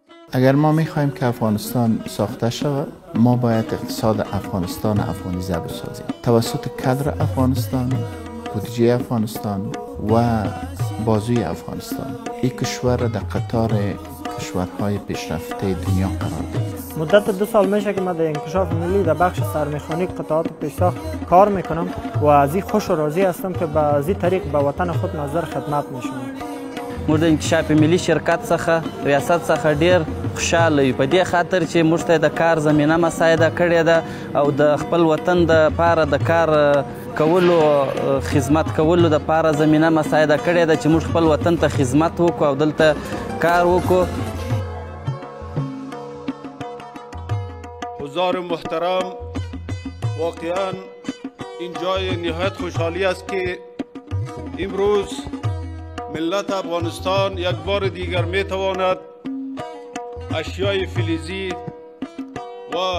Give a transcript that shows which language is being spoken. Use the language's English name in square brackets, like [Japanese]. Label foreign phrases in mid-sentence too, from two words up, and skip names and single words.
[Persian] اگر ما میخوایم که افغانستان ساخته شود، ما باید اقتصاد افغانستان افغانیزه بسازیم توسط کادر افغانستان، بودجه افغانستان و بازوی افغانستان. این کشور در قطار کشورهای پیشرفته دنیا قرار دارد. مدت 2 سال میشه که من در انکشاف ملی در بخش سرمیخانیک قطعات پیشساخت کار میکنم و از این خوش و راضی هستم که به از این طریق به وطن خود نظر خدمت میشم. [Pashto] موږ د انکشاف ملی شرکت څخه ریاست څخه ډیر خوشاله یو، په دې خاطر چې موږ ته د کار زمینه مساعده کړې ده او د خپل وطن د پاره د کار کولو خدمت کولو د پاره زمینه مساعده کړې ده چې موږ خپل وطن ته خدمت وکړو او دلته کار وکړو. [Persian] حضار محترم، واقعا این جای نهایت خوشحالی است که امروز ملت افغانستان یک بار دیگر می تواند اشیای فلزی و